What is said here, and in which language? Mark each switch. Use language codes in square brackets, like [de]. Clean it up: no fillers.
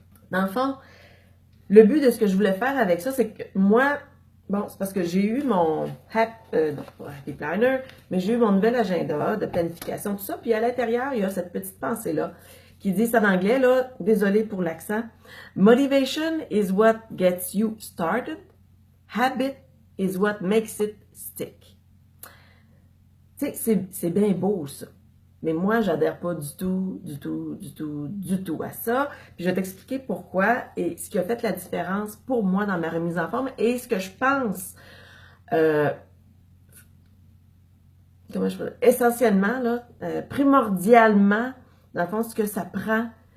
[fr] Dans le fond, le but de ce que je voulais faire avec ça, c'est que moi, bon, c'est parce que j'ai eu mon non, pas Happy Planner, mais j'ai eu mon nouvel agenda de planification, tout ça. Puis à l'intérieur, il y a cette petite pensée-là qui dit ça en anglais, là, désolé pour l'accent. [en] Motivation is what gets you started. Habit is what makes it stick. [fr] Tu sais, c'est bien beau, ça. Mais moi, j'adhère pas du tout, du tout à ça. Puis je vais t'expliquer pourquoi et ce qui a fait la différence pour moi dans ma remise en forme et ce que je pense, euh, comment je peux dire, essentiellement, là, primordialement, dans le fond, ce que ça prend.